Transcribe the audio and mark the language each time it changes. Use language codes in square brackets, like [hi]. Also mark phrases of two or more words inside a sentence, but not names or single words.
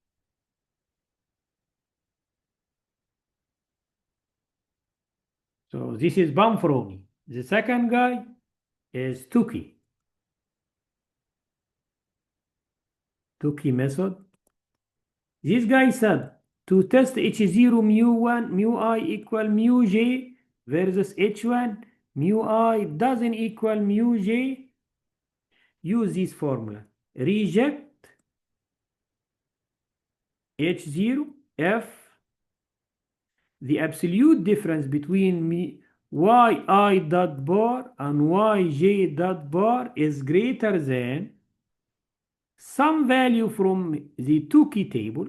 [en] So this is Banfroni. The second guy is Tukey. Tukey method. This guy said to test H0 mu1 mu I equal mu j versus H1 mu I doesn't equal mu j, use this formula. Reject H0 f the absolute difference between yi dot bar and yj dot bar is greater than some value from the Tukey table.